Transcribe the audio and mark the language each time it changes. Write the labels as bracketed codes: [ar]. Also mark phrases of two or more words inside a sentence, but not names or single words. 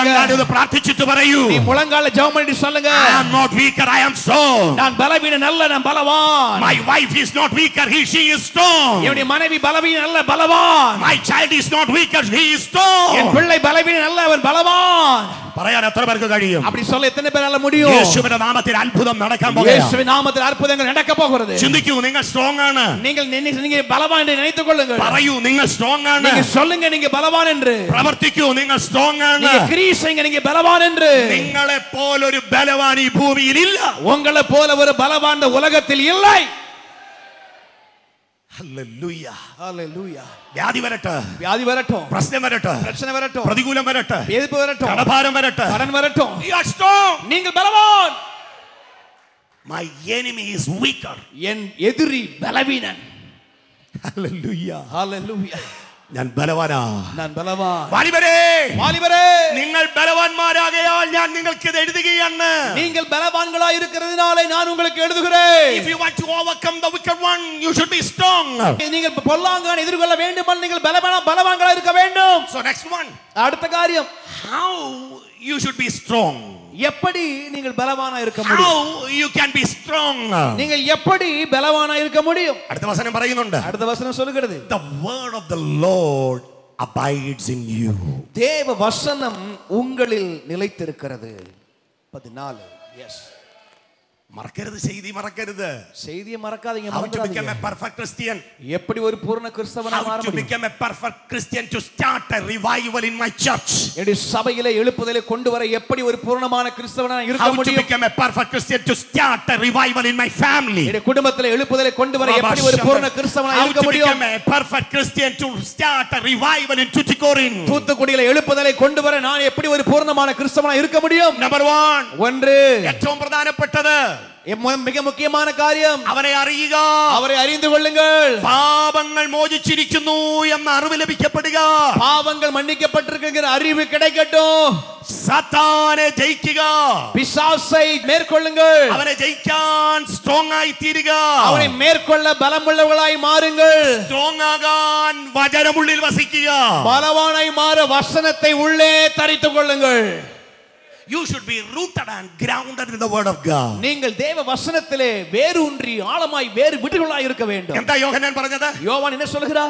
[ml] മുഴങ്കാലിരുന്ന് പ്രാർത്ഥിച്ചിട്ട് പറയൂ, [ta] நீ முழங்கால ஜெபம் பண்ணிட்டு சொல்லுங்க, [en] I am not weaker, I am strong. [ta] நான் பலவீனன் அல்ல, நான் பலவான். [en] My wife is not weaker, she is strong. [ta] என்னுடைய மனைவி பலவீனன் அல்ல, பலவான். [en] My child is not weaker, he is strong. [ta] என் பிள்ளை பலவீனன் அல்ல, அவன் பலவான். [ml] പറയാൻ എത്ര പേർക്ക് കഴിയും? [ta] அப்படி சொல்ல எத்தனை பேரால முடியும்? [ml] യേശുവിന്റെ നാമത്തിൽ അത്ഭുതം നടക്കാൻ പോകുകയാണ്. [ta] இயேசுவின் நாமத்தில் அற்புதங்கள் நடக்க போகிறது. [ml] ചിന്തിക്കൂ, നിങ്ങൾ സ്ട്രോങ് ആണ്. [ta] நீங்க பலவான் என்று நினைத்துக் கொள்ளுங்கள். [ml] പറയൂ, നിങ്ങൾ സ്ട്രോങ് ആണ്. [ta] நீங்க சொல்லுங்க நீங்க பலவான் என்று. [ml] പ്രവർത്തിക്കൂ, നിങ്ങൾ സ്ട്രോങ് ആണ്. [ta] நீங்க கிரியை செய்யுங்க, நீங்க பலவான் என்று. [ml] നിങ്ങളെ പോലൊരു ബലവാൻ ഈ ഭൂമിയിൽ ഇല്ല. [ta] உங்களை போல ஒரு பலவான் இந்த உலகத்தில் இல்லை. [ml] ഹല്ലേലൂയ. [ta] ஹalleluya. [ml] വ്യാധി വരട്ടെ, [ta] வியாதி வரட்டும், [ml] പ്രശ്നം വരട്ടെ, [ta] பிரச்சனை வரட்டும், [ml] പ്രതികൂലം വരട്ടെ, [ta] எதிர்ப்பு வரட்டும், [ml] കടഭാരം വരട്ടെ, [ta] கடன் வரட்டும், [en] you are strong. [ta] நீங்கள் பலவான். [en] My enemy is weaker. [ta] என் எதிரி பலவீனன். [ml] ഹല്ലേലൂയ. [ta] ஹalleluya. [ml] ഞാൻ ബലവാനാ. [ta] நான் பலவான். [ml] വാലിബരേ, [ta] வாலிபரே, [ml] നിങ്ങൾ ബലവാന്മാരാകയാൽ ഞാൻ നിങ്ങൾക്ക് ഇത് എഴുതുകയാണ്. [ta] நீங்கள் பலவான்களாய் இருக்கிறதுனாலே நான் உங்களுக்கு எழுதுகிறேன். [en] If you want to overcome the wicked one, you should be strong. [ta] நீங்கள் பொல்லாங்கான எதிர்கொள்ள வேண்டுமானால் நீங்கள் பலவான்களாய் இருக்க வேண்டும். [en] So next one, [ta] அடுத்த காரியம், [en] how you should be strong. [ta] எப்படி நீங்கள் பலவானா இருக்க முடியும்? [en] How you can be strong. [ta] நீங்கள் எப்படி பலவானா இருக்க முடியும்? [ml] അടുത്ത വചനം പറയുന്നുണ്ട്, [ta] அடுத்த வசனம் சொல்லுகிறது, [en] the word of the Lord abides in you. [ta] தேவ வசனம் உங்களில் நிலைத்திருக்கிறது. 14. எஸ், [ml] മറക്കരുത്, ചെയ്തി മറക്കരുത്. [ta] செய்தியை மறக்காதீங்க, [en] How to become [ta] மறந்துடாதீங்க. [en] a perfect Christian? [ta] எப்படி ஒரு பூரண கிறிஸ்தவனா மாற [en] How to [ta] முடியும்? [en] become a perfect Christian to start a revival in my church? [ta] என்னுடைய சபையிலே எழுப்புதலை கொண்டு வர எப்படி ஒரு பூரணமான கிறிஸ்தவனா இருக்க [en] How to [ta] முடியும்? [en] become a perfect Christian to start a revival in my family? [ta] என்னுடைய குடும்பத்திலே எழுப்புதலை கொண்டு வர எப்படி ஒரு பூரண கிறிஸ்தவனா [en] How [ta] இருக்க [en] to [ta] முடியும்? [en] become a perfect Christian to start a revival in Tuticorin? [ta] தூத்துக்குடியில எழுப்புதலை கொண்டு வர நான் எப்படி ஒரு பூரணமான கிறிஸ்தவனா இருக்க முடியும்? [en] Number 1, [ta] ஒன்று, [ml] ഏറ്റവും പ്രധാനപ്പെട്ടത് [ta] மிக முக்கியமான காரியம், [ml] അവനെ അറിയുക. [ta] அவரை அறிந்து கொள்ளுங்கள். [ml] പാപങ്ങൾ മോചിച്ചിരിക്കുന്നു എന്ന അറിവ് ലഭിക്കപ്പെടുക. [ta] பாவங்கள் மன்னிக்கப்பட்டிருக்கிற அறிவு கிடைக்கட்டும். [ml] സാത്താനെ ജയിക്കുക. [ta] பிசாசை மேற்கொள்ளுங்கள். [ml] അവനെ ജയിക്കാൻ സ്ട്രോങ് ആയി തീരുക. [ta] அவனை மேற்கொள்ள பலமுள்ளவர்களாய் மாறுங்கள். [ml] സ്ട്രോങ് ആകാൻ വചനമുള്ളിൽ വസിക്കുക. [ta] பலவானாய் மாற வசனத்தை உள்ளே தரித்துக் கொள்ளுங்கள். [en] You should be rooted and grounded in the word of God. [ta] நீங்கள் தேவ வசனத்திலே வேரூன்றி ஆழமாய் வேறு விடுதலாய் இருக்க வேண்டும். [ml] എന്താ യോഹന്നാൻ പറഞ്ഞത്? [ta] யோவான் என்ன சொல்கிறார்?